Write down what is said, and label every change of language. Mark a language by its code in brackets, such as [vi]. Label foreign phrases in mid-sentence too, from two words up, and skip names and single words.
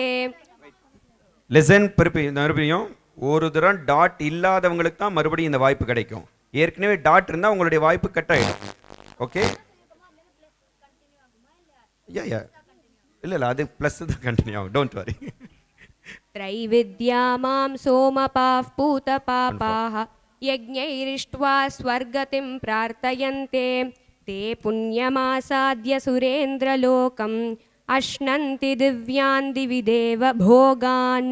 [ta] லிசன். மறுபடியும் ஒரு தரம் டாட் இல்லாதவங்களுக்கு தான் மறுபடியும் இந்த வாய்ப்பு கிடைக்கும். ஏற்கனவே டாட் இருந்தால் உங்களுடைய வாய்ப்பு கட் ஆகிடும். ஓகே, இல்லை அது ப்ளஸ் தான் கண்டினியூ ஆகும். [en] don't worry. [sa] त्रैविद्या मां सोमपाः पूतपापाः यज्ञैरिष्ट्वा स्वर्गतिं प्रार्थयन्ते ते पुण्यमासाद्य सुरेन्द्रलोकम् अश्नन्ति दिव्यान् दिवि देव भोगान्.